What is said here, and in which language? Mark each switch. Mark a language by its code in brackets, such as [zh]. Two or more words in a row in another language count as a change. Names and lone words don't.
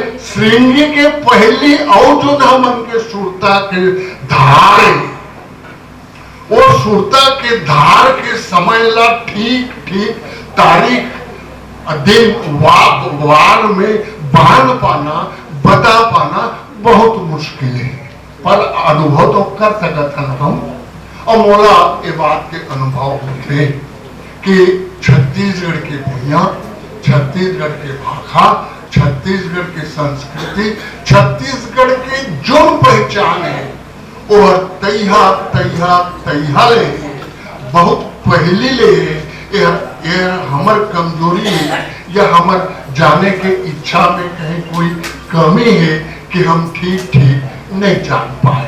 [hne] श्रृंगी के पहली और जो हमन के सुरता के धार है, वो सुरता के धार के समय ला ठीक ठीक तारीख दिन वार में बांध पाना बता पाना बहुत मुश्किल है, पर अनुभव तो कर सकते हैं हम। और मोला ये बात के अनुभव होते कि छत्तीसगढ़ के भैया, छत्तीसगढ़ के भाषा, छत्तीसगढ़ की संस्कृति, छत्तीसगढ़ की जो पहचान है और तैहा ले बहुत पहली ले ये हमर कमजोरी है या हमर जाने के इच्छा में कहीं कोई कमी है कि हम ठीक नहीं जान पाए।